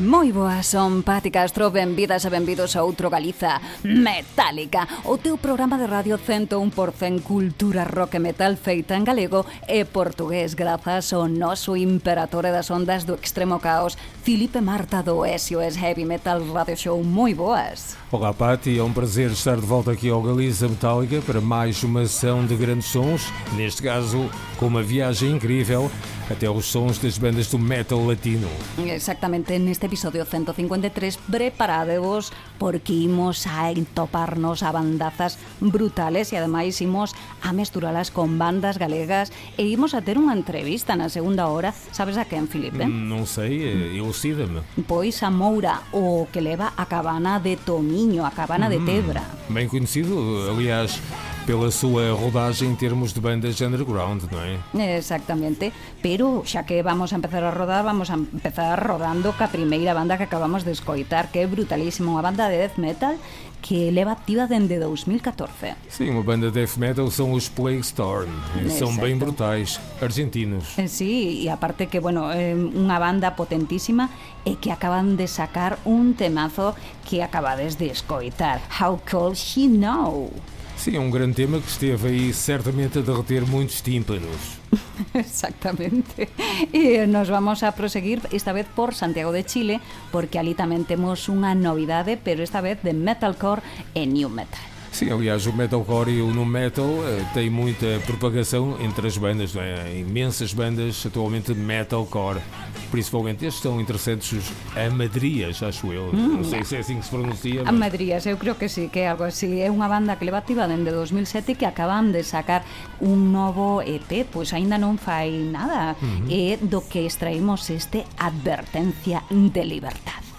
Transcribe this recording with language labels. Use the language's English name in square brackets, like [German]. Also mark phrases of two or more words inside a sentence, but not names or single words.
[Galician] Moi boas, son Pati Castro, benvidas e benvidos a outro Galiza Metálica, o teu programa de radio 101% cultura rock e metal feita en galego e portugués grazas ao noso imperatore das ondas do extremo caos, Filipe Marta do SOS Heavy Metal Radio Show. Moi boas. [Portuguese] Olá Pati, é um prazer estar de volta aqui ao Galiza Metálica para mais uma sessão de grandes sons, neste caso com uma viagem incrível até os sons das bandas do metal latino. [Galician] Exactamente, neste episodio 153 preparadevos porque imos a entoparnos a bandazas brutales e ademais imos a mesturalas con bandas galegas e imos a ter unha entrevista na segunda hora. Sabes a quen, Filipe? [Portuguese] Non sei, elucida-me. [Galician] Pois a Moura, o que leva a cabana de Tomiño, a cabana de Tebra. [Portuguese] Bem conhecido, aliás, pela sua rodagem em termos de bandas underground, [Galician] non é? Exactamente, pero xa que vamos a empezar a rodar, vamos a empezar rodando ca primeira banda que acabamos de escoitar, que é brutalísimo, unha banda de [English] death metal [Galician] que leva activa dende 2014. [Portuguese] Sim, uma banda de [English] death metal [Portuguese] são os Plague Storm, são bem [Galician] Exacto. [Portuguese] brutais, argentinos. [Galician] Sí, e aparte que, bueno, unha banda potentísima e que acaban de sacar un temazo que acabades de escoitar, [English] How Could She Know? [Portuguese] Sim, é um grande tema que esteve aí certamente a derreter muitos tímpanos. [Galician] Exactamente. E nos vamos a proseguir esta vez por Santiago de Chile, porque ali tamén temos unha novidade, pero esta vez de metalcore e [English] new metal. [Portuguese] Sim, aliás, o metalcore e o [English] nu metal [Portuguese] têm muita propagação entre as bandas, não é? Há imensas bandas atualmente de metalcore. Principalmente estes estão interessantes, os amadrias, acho eu. Não sei se é assim que se pronuncia. A Madrías, [Galician] eu creo que sí, que é algo así. É unha banda que leva activa dende 2007 que acaban de sacar un novo EP, pois aínda non fai nada. É do que extraímos este Advertencia de Libertad.